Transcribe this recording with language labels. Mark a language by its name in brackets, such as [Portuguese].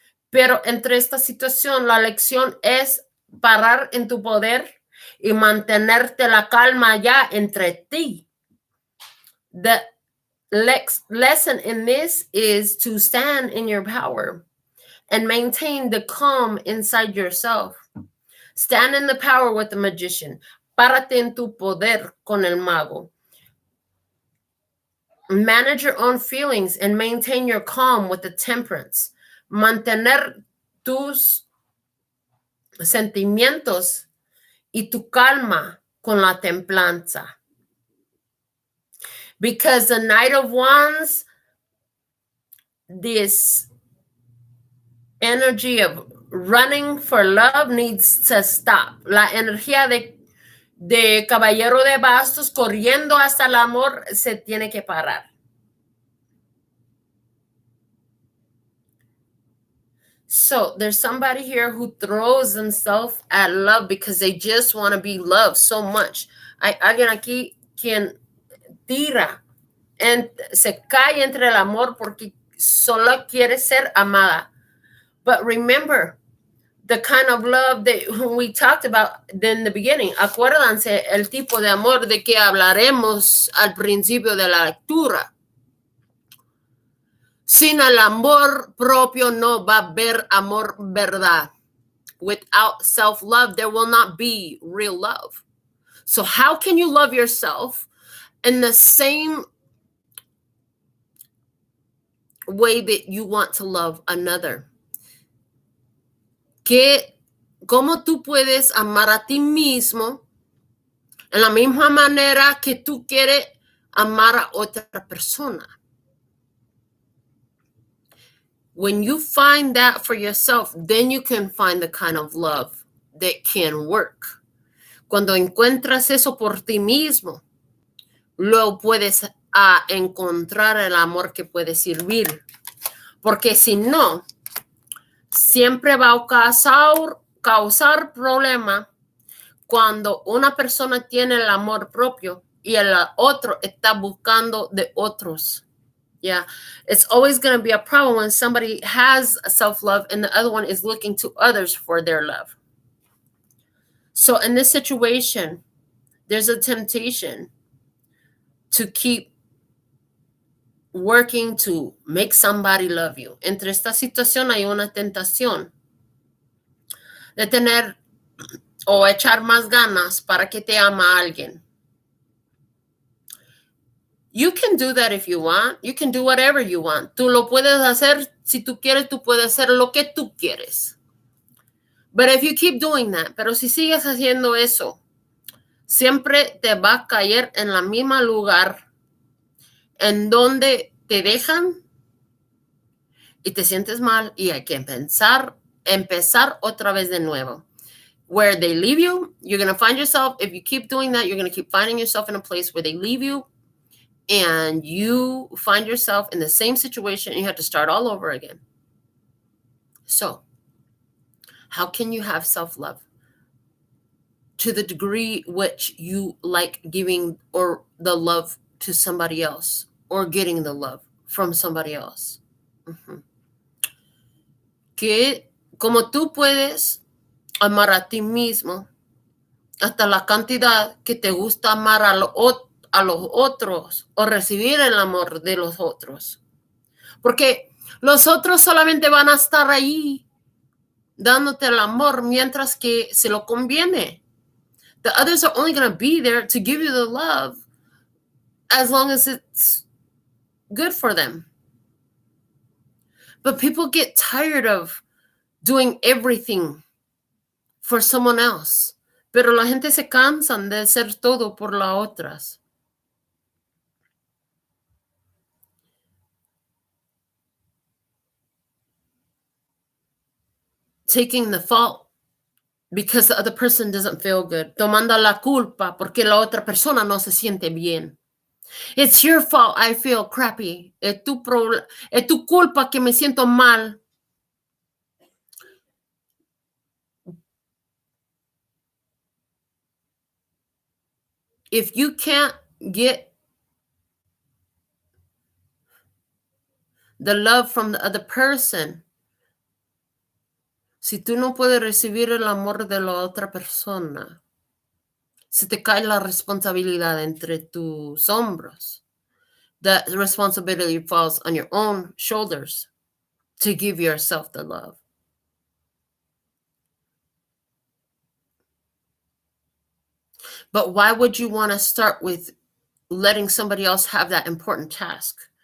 [Spanish] Pero entre esta situación, la lección es parar en tu poder y mantenerte la calma ya entre ti. [English] The lesson in this is to stand in your power and maintain the calm inside yourself. Stand in the power with the Magician. [Spanish] Párate en tu poder con el Mago. [English] Manage your own feelings and maintain your calm with the Temperance. [Spanish] Mantener tus sentimientos y tu calma con la Templanza. [English] Because the Knight of Wands, this energy of running for love needs to stop. [Spanish] La energía de Caballero de Bastos corriendo hasta el amor se tiene que parar. [English] So there's somebody here who throws themselves at love because they just want to be loved so much. [Spanish] Hay alguien aquí quien tira, se cae entre el amor porque solo quiere ser amada. [English] But remember, the kind of love that we talked about in the beginning. [Spanish] Acuérdense el tipo de amor de que hablaremos al principio de la lectura. Sin el amor propio no va a haber amor verdad. [English] Without self-love, there will not be real love. So how can you love yourself in the same way that you want to love another? [Spanish] ¿Cómo tú puedes amar a ti mismo en la misma manera que tú quieres amar a otra persona? [English] When you find that for yourself, then you can find the kind of love that can work. [Spanish] Cuando encuentras eso por ti mismo, luego puedes encontrar el amor que puede servir. Porque si no, siempre va a causar problema cuando una persona tiene el amor propio y el otro está buscando de otros. [English] Yeah, it's always going to be a problem when somebody has self-love and the other one is looking to others for their love. So in this situation, there's a temptation to keep working to make somebody love you. [Spanish] Entre esta situación hay una tentación de tener o echar más ganas para que te ama alguien. [English] You can do that if you want. You can do whatever you want. [Spanish] Tú lo puedes hacer. Si tú quieres, tú puedes hacer lo que tú quieres. [English] But if you keep doing that, [Spanish] pero si sigues haciendo eso, siempre te va a caer en la misma lugar en donde te dejan y te sientes mal y hay que empezar otra vez de nuevo. [English] Where they leave you, you're going to find yourself, if you keep doing that, you're going to keep finding yourself in a place where they leave you and you find yourself in the same situation and you have to start all over again. So, how can you have self-love? To the degree which you like giving or the love to somebody else or getting the love from somebody else. [Spanish] Que como tú puedes amar a ti mismo hasta la cantidad que te gusta amar a los otros o recibir el amor de los otros. Porque los otros solamente van a estar ahí dándote el amor mientras que se lo conviene. [English] The others are only going to be there to give you the love as long as it's good for them. But people get tired of doing everything for someone else. [Spanish] Pero la gente se cansan de hacer todo por las otras. [English] Taking the fault because the other person doesn't feel good. [Spanish] Tomando la culpa porque la otra persona no se siente bien. [English] It's your fault I feel crappy. [Spanish] Es tu culpa que me siento mal. [English] If you can't get the love from the other person, [Spanish] si tú no puedes recibir el amor de la otra persona, se te cae la responsabilidad entre tus hombros. [English] That responsibility falls on your own shoulders to give yourself the love. But why would you want to start with letting somebody else have that important task?